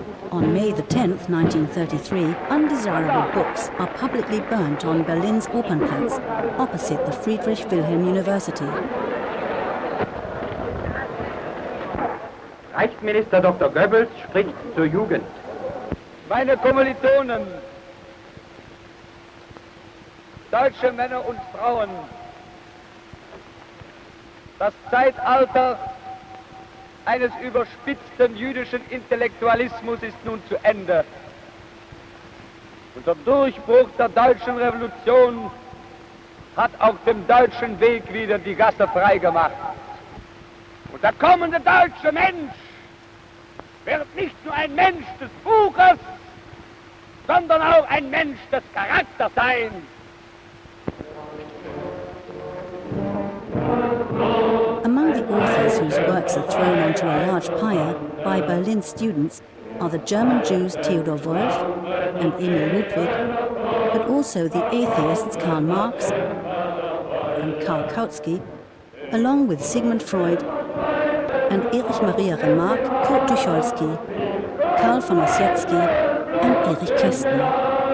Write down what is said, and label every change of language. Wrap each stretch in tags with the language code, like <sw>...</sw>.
<en>On May the 10th, 1933, undesirable books are publicly burnt on Berlin's Opernplatz, opposite the Friedrich Wilhelm University.</en> <de>Reichsminister Dr. Goebbels spricht zur Jugend. Meine Kommilitonen, deutsche Männer und Frauen, das Zeitalter eines überspitzten jüdischen Intellektualismus ist nun zu Ende. Und der Durchbruch der deutschen Revolution hat auf dem deutschen Weg wieder die Gasse freigemacht. Und der kommende deutsche Mensch wird nicht nur ein Mensch des Buches, sondern auch ein Mensch des Charakters sein.</de> <en>Among the authors whose works are thrown onto a large pyre by Berlin students are the German Jews Theodor Wolff and Emil Ludwig, but also the atheists Karl Marx and Karl Kautsky, along with Sigmund Freud and Erich Maria Remarque, Kurt Tucholsky, Karl von Ossietzky and Erich Kästner.</en>